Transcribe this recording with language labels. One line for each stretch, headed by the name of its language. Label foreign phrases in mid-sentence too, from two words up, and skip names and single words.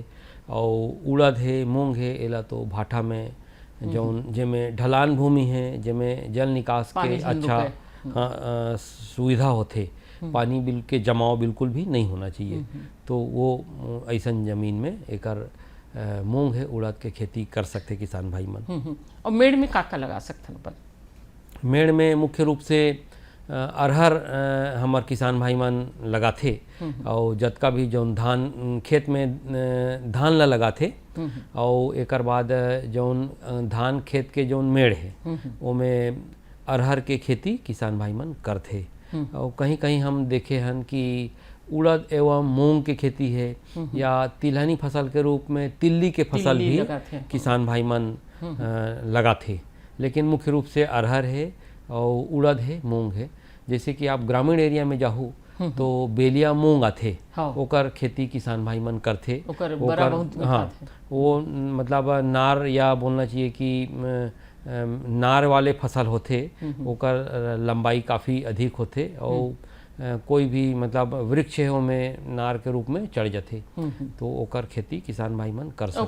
Chhattisgarhi: और उड़द है मूंग है एला तो भाटा में जौन जेमें ढलान भूमि है जेमें जल निकास के अच्छा सुविधा होते, पानी के जमाव बिल्कुल भी नहीं होना चाहिए, तो वो ऐसन जमीन में एकर मूंग है उड़द के खेती कर सकते किसान भाई मन। और मेड़ में का लगा सकते अपन? मेड़ में मुख्य रूप से अरहर हमार किसान भाई मन लगाथे और जतका भी जौन धान खेत में धान ला लगाथे और एकर बाद जौन धान खेत के जौन मेड़ है ओमें अरहर के खेती किसान भाई मन करथे। और कहीं कहीं हम देखे हन कि उड़द एवं मूंग के खेती है या तिलहनी फसल के रूप में तिल्ली के फसल भी किसान भाई मन लगाथे। लेकिन मुख्य रूप से अरहर है और उड़द है मूंग है। जैसे कि आप ग्रामीण एरिया में जाहू तो बेलिया मूंग आथे, ओकर खेती किसान भाई मन करथे। हाँ, वो मतलब नार या बोलना चाहिए कि नार वाले फसल होते, ओकर लंबाई काफ़ी अधिक होते और कोई भी मतलब वृक्ष है में नार के रूप में चढ़ जाते, तो ओकर खेती किसान भाई मन कर सकते।